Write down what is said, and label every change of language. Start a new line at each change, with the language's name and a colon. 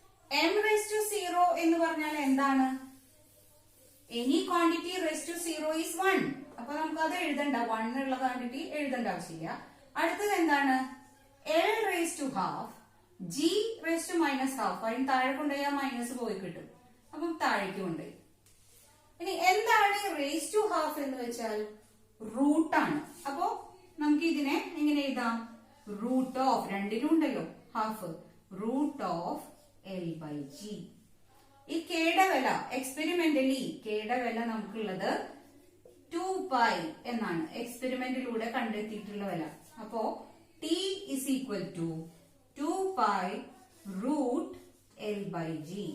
English: m raised to 0
Malayalam: എന്ന് പറഞ്ഞാൽ എന്താണ്?
English: Any quantity raised to 0 is 1.
Malayalam: അപ്പൊ നമുക്ക് അത് എഴുതണ്ട, 1 ഉള്ള ക്വാണ്ടിറ്റി എഴുതേണ്ട ആവശ്യമില്ല. അടുത്തത് എന്താണ്?
English: l raised to half, g raised to minus half.
Malayalam: അതിന് താഴെ കൊണ്ടുപോയി ആ മൈനസ് പോയി കിട്ടും. അപ്പം താഴേക്ക് കൊണ്ടുപോയി. ഇനി എന്താണ് റേസ് ടു ഹാഫ് എന്ന് വെച്ചാൽ? റൂട്ടാണ്. അപ്പോ നമുക്ക് ഇതിനെ എങ്ങനെ എഴുതാം? റൂട്ട് ഓഫ്, രണ്ടിലും ഉണ്ടല്ലോ ഹാഫ്, റൂട്ട് ഓഫ് l/g. ഈ കെയുടെ വില എക്സ്പെരിമെന്റലി കെയുടെ വില നമുക്കുള്ളത് 2π എന്നാണ്, എക്സ്പെരിമെന്റിലൂടെ കണ്ടെത്തിയിട്ടുള്ള വില.
English: അപ്പോ t is equal to 2π root l/g.